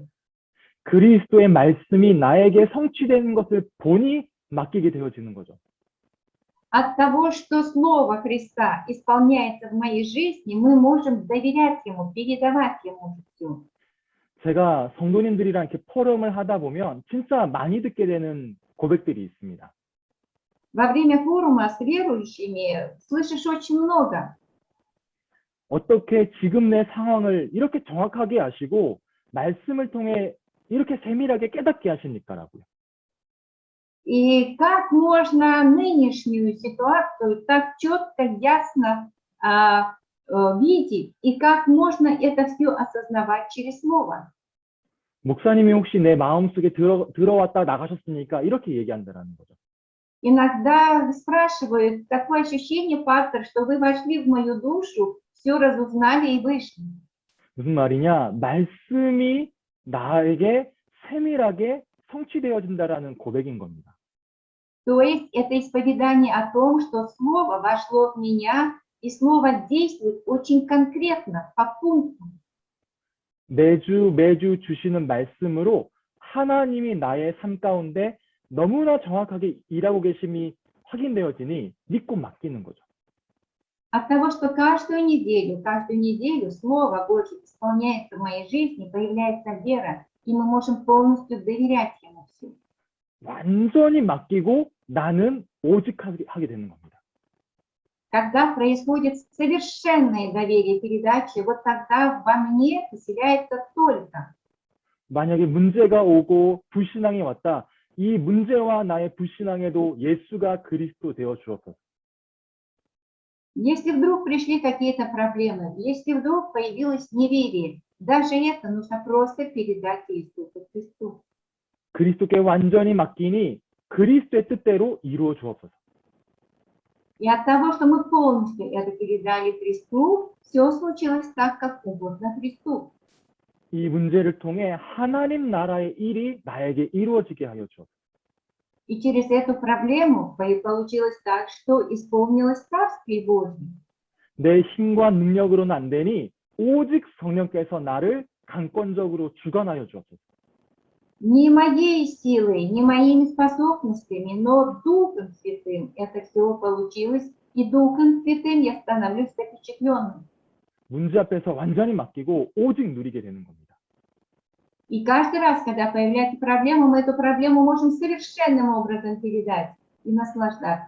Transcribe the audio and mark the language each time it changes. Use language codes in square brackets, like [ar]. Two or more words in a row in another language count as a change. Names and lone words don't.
[ko] 그리스도의 말씀이 나에게 성취되는 것을 보니 맡기게 되어지는 거죠. [ru] От того, что Слово Христа исполняется в моей жизни, мы можем доверять Ему, передавать Ему все. [ko] 제가 성도님들이랑 이렇게 포럼을 하다 보면 진짜 많이 듣게 되는 고백들이 있습니다. [ru] Во время форума с верующими слышишь очень много. [ko] 어떻게 지금 내 상황을 이렇게 정확하게 아시고 말씀을 통해 이렇게 세밀하게 깨닫게 하십니까라고요. [ru] И как можно нынешнюю ситуацию так четко, ясно видеть, и как можно это все осознавать через Слово? [ko] 목사님이 혹시 내 마음속에 들어왔다 나가셨습니까? 이렇게 얘기한다라는 거죠. [ru] Иногда спрашивают, такое ощущение, пастор, что вы вошли в мою душу, все разузнали и вышли. [ko] 무슨 말이냐? 말씀이 나에게 세밀하게 성취되어진다라는 고백인 겁니다. [ru] То есть это исповедание о том, что Слово вошло в меня, и Слово действует очень конкретно, по пунктам. [ko] 매주 주시는 말씀으로 하나님이 나의 삶 가운데 너무나 정확하게 일하고 계심이 확인되어지니 믿고 맡기는 거죠. [ru] От того, что каждую неделю Слово Божье исполняется в моей жизни, появляется вера, и мы можем полностью доверять Ему все. [ko] 완전히 맡기고 나는 오직 하게 되는 겁니다. [ru] Когда происходит совершенное доверие передачи, вот тогда во мне поселяется только. [ko] 만약에 문제가 오고 불신앙이 왔다. 이 문제와 나의 불신앙에도 예수가 그리스도 되어 주옵소서. [ru] Если вдруг пришли какие-то проблемы, если вдруг появилось неверие, даже это нужно просто передать Иисусу Христу. [ko] 그리스도께 완전히 맡기니 그리스도의 뜻대로 이루어 주옵소서. [ru] И от того, что мы полностью это передали Христу, все случилось так, как угодно Христу. [ko] 이 문제를 통해 하나님 나라의 일이 나에게 이루어지게 하여 주옵소서. [ru] И через эту проблему получилось так, что исполнилось Царствие Божье. [ko] 내 힘과 능력으로는 안 되니 오직 성령께서 나를 강권적으로 주관하여 주옵소서. [ru] Не моей силой, не моими способностями, но Духом Святым это все получилось, и Духом Святым я становлюсь впечатленным. [ko] 문제 앞에서 완전히 맡기고 오직 누리게 되는 겁니다. [ru] И каждый раз, когда появляется проблема, мы эту проблему можем совершенным образом передать и наслаждаться.